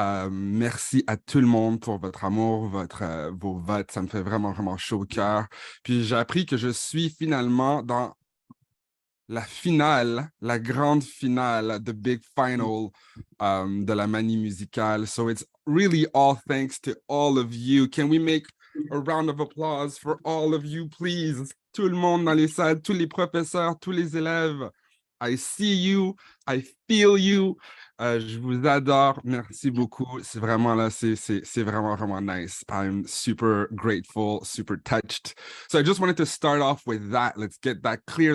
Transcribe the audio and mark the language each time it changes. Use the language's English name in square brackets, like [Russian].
[French] Merci à tout le monde pour votre amour, vos votes. Ça me fait vraiment chaud au cœur. Puis j'ai appris que je suis finalement dans la finale, la grande finale, [English] the big final [French] de la Manie musicale. [English] So it's really all thanks to all of you. Can we make a round of applause for all of you, please? [French] Tout le monde dans les salles, tous les professeurs, tous les élèves. [English] I see you, I feel you. [French] Je vous adore. Merci beaucoup. C'est vraiment là, c'est vraiment nice. [English] I'm super grateful, super touched. So I just wanted to start off with that. Let's get that clear.